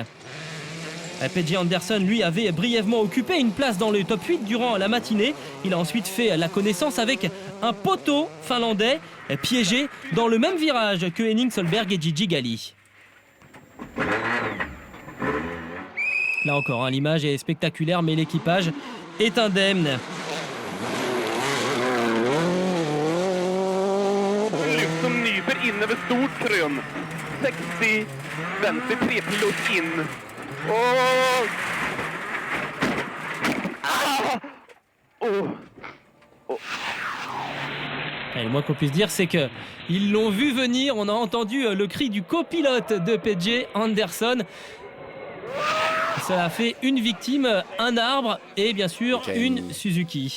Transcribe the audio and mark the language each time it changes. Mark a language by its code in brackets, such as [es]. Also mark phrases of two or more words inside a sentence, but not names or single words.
[fr] PJ Anderson, lui, avait brièvement occupé une place dans le top 8 durant la matinée. Il a ensuite fait la connaissance avec un poteau finlandais piégé dans le même virage que Henning Solberg et Gigi Galli. Là encore, l'image est spectaculaire, mais l'équipage est indemne. [sv] Som nyper in över stort krön. 60, vänster 3 pilot in. Oh! Ah! Oh! [fr] Et le moins qu'on puisse dire, c'est qu'ils l'ont vu venir. On a entendu le cri du copilote de PJ Anderson. Ça a fait une victime, un arbre et bien sûr une Suzuki.